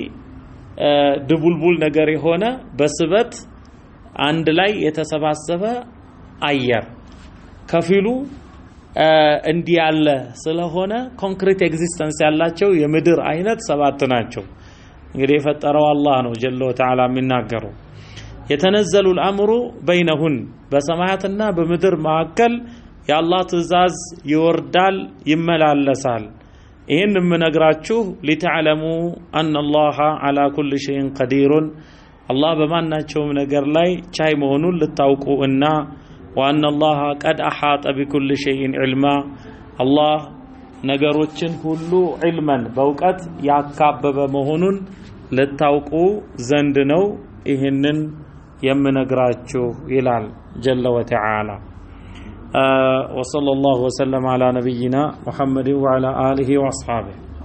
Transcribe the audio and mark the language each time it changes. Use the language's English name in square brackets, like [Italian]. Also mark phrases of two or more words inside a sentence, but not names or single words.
[Amharic] ድቡልቡል ነገር የሆነ በስበት አንድ ላይ የተሰባሰበ አየር ከፊሉ እንዲህ ያለ ስለሆነ [English] concrete existence [Amharic] ያላቸው የምድር አይነት 7 ናቸው። እንግዲህ የፈጠረው አላህ ነው [Arabic] جل وتعالى [Amharic] የሚናገረው። የተነዘሉ [Arabic] الامر بينهن [Amharic] በሰማያትና በምድር መካከል የአላህ ትእዛዝ ይወርዳል ይመላለሳል። ይሄን የምነግራችሁ [Arabic] لتعلموا ان الله على كل شيء قدير [Amharic] አላህ በማናቸውም ነገር ላይ ቻይ መሆኑን ልታውቁና [Arabic] وأن الله قد أحاط بكل شيء علما الله [Amharic] ነገሮችን ሁሉ [Arabic] علما [Amharic] በእውቀት ያካበበ መሆኑን ልታውቁ ዘንድ ነው ይሄንን የምነግራችሁ ይላል [Arabic] جل وتعالى። وصلى الله وسلم على نبينا محمد وعلى آله وأصحابه